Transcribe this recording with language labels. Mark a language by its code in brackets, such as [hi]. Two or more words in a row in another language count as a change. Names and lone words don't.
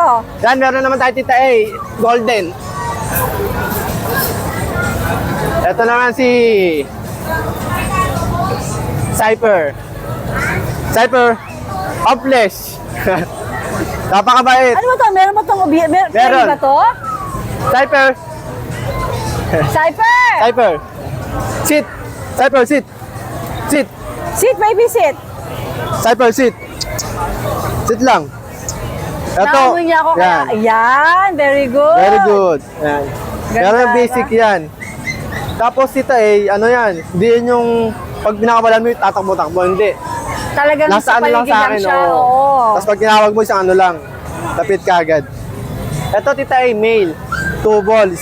[tl] Yan, meron naman tayo tita A, golden. Ito naman si Cyper. [en] Cyper, topless. [tl] Napakabait. Ano ba to? Meron ba itong Meron. ba to? Cyper, Cyper! [en] Cyper. Sit. Cyper, sit. Sit. Sit, baby, sit. Cypher, sit. Sit lang. [tl] Ito. Naamoy niya ako kaya. Yan. Ayan, [en] very good. Very good. [tl] Yan. Ganda, Pero basic diba? yan. Tapos sita ano yan, hindi yun yung pag pinakabalan mo yung tatakbo-takbo, hindi. Talagang Nasa sa ano lang paligid sa lang akin, siya. oo. Oo. Tapos pag tinawag mo, isang ano lang, tapit ka agad. Ito tita A, male, 2 balls.